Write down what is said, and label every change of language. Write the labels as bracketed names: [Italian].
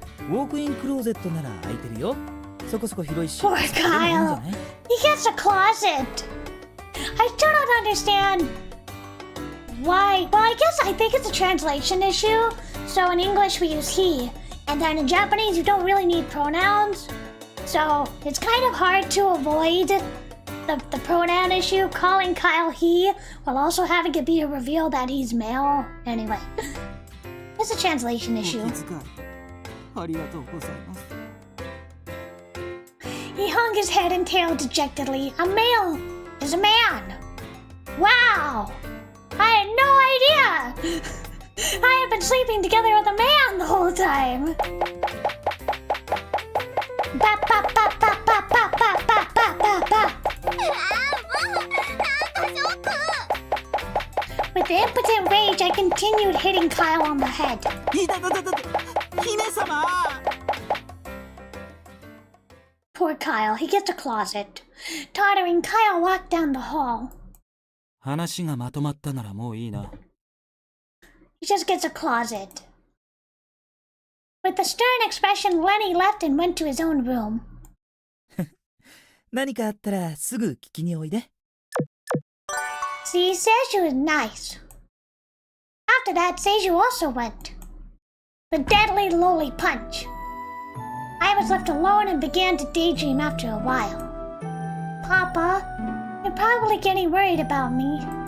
[Japanese] ウォークインクローゼットなら空いてるよ。そこそこ広いし。 [English] Poor [Japanese] それでもいいんじゃ [English] Kyle. [Japanese] ない？ [English] He gets a closet. I still don't understand why. Well, I think it's a translation issue. So in English we use he, and then in Japanese you don't really need pronouns. So it's kind of hard to avoid the pronoun issue, calling Kyle he, while also having it be a reveal that he's male. Anyway, it's a translation [Japanese] お気 [English] issue. [Japanese] 遣いありがとうございます。 [English] He hung his head and tail dejectedly. A male is a man. Wow! I had no idea! I have been sleeping together with a man the whole time. Bap, bap, bap, bap, bap, bap, bap, bap, bap, bap, bap. With impotent rage, I continued hitting Kyle on the head. [Japanese] いたたたたた、姫様。 [English] Poor Kyle, he gets a closet. Tottering, Kyle walked down the hall. [Japanese] 話がまとまったならもういいな。 [English] He just gets a closet. With a stern expression, Lenny left and went to his own room. [Japanese] 何かあったらすぐ聞きにおいで。 [English] See, Seju is nice. After that, Seju also went. The deadly loli punch. I was left alone and began to daydream after a while. Papa, you're probably getting worried about me.